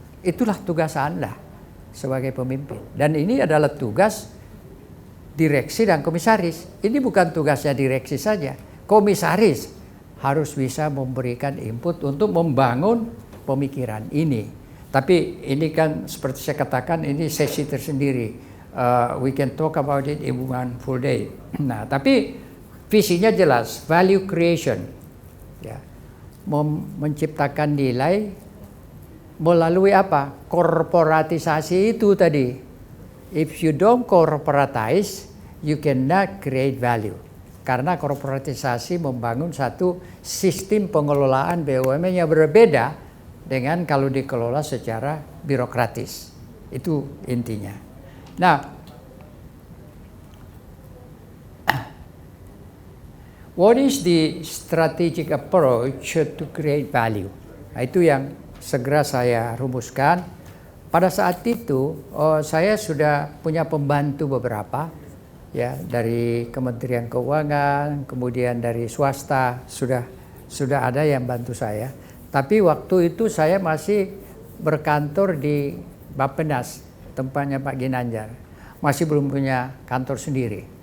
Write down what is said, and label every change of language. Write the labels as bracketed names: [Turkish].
[Indonesian] Itulah tugas Anda sebagai pemimpin. Dan ini adalah tugas direksi dan komisaris. Ini bukan tugasnya direksi saja. Komisaris harus bisa memberikan input untuk membangun pemikiran ini. Tapi ini kan seperti saya katakan, ini sesi tersendiri. [English] we can talk about it in one full day. [Indonesian] Nah, tapi visinya jelas, [English] value creation, [Indonesian] ya, menciptakan nilai melalui apa? Korporatisasi itu tadi. [English] If you don't corporatize, you cannot create value. [Indonesian] Karena korporatisasi membangun satu sistem pengelolaan BUMN yang berbeda dengan kalau dikelola secara birokratis. Itu intinya. [English] Nah, what is the strategic approach to create value? [Indonesian] Nah, itu yang segera saya rumuskan. Pada saat itu saya sudah punya pembantu beberapa, ya, dari Kementerian Keuangan, kemudian dari swasta sudah ada yang bantu saya. Tapi waktu itu saya masih berkantor di Bappenas, tempatnya Pak Ginanjar, masih belum punya kantor sendiri.